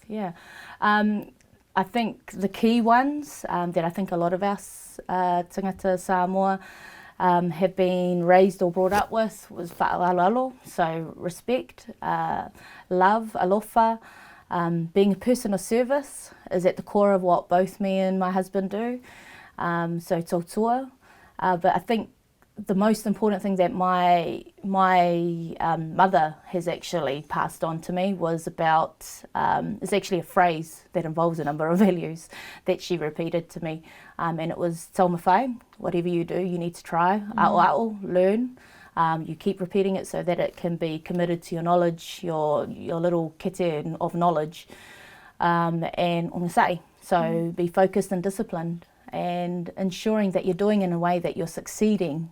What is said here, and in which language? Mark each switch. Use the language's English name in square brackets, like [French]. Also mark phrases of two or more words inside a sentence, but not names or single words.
[English] I think the key ones that I think a lot of us [Samoan] tangata Samoa [English] have been raised or brought up with was wha'alalo, so respect, love, alofa, being a person of service is at the core of what both me and my husband do, so tautua. But I think the most important thing that my mother has actually passed on to me was about, it's actually a phrase that involves a number of values that she repeated to me, and it was [Samoan] tauma whai, [English] whatever you do, you need to try, a'o, learn, you keep repeating it so that it can be committed to your knowledge, your little kete of knowledge, and ongasai, so be focused and disciplined, and ensuring that you're doing in a way that you're succeeding